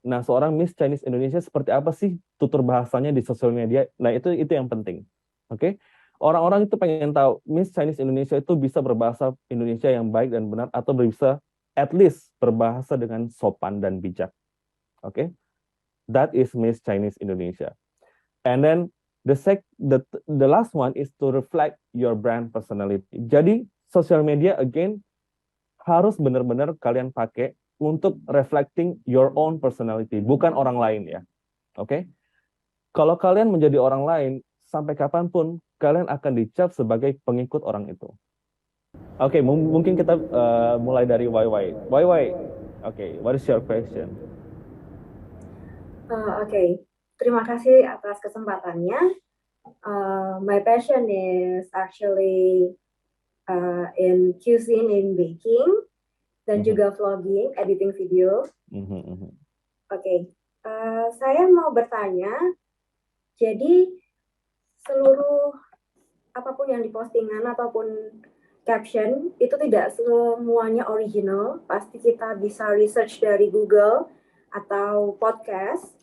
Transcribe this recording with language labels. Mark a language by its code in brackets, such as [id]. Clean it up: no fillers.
[id] Nah, seorang Miss Chinese Indonesia seperti apa sih tutur bahasanya di sosial media? Nah, itu yang penting. Oke? Orang-orang itu pengen tahu Miss Chinese Indonesia itu bisa berbahasa Indonesia yang baik dan benar, atau bisa [en] at least [id] berbahasa dengan sopan dan bijak. [en] Oke? That is Miss Chinese Indonesia. And then the last one is to reflect your brand personality. [id] Jadi, [en] social media again [id] harus benar-benar kalian pakai untuk [en] reflecting your own personality, [id] bukan orang lain ya. Oke? Kalau kalian menjadi orang lain, sampai kapanpun kalian akan dicap sebagai pengikut orang itu. Oke, mungkin kita mulai dari YY. [en] YY, oke, what is your question? [id] Oke, terima kasih atas kesempatannya. [en] My passion is actually in cuisine, in baking, [id] dan juga [en] vlogging, editing video. [id] Oke, saya mau bertanya, jadi seluruh apapun yang dipostingan ataupun caption itu tidak semuanya original, pasti kita bisa research dari Google atau podcast.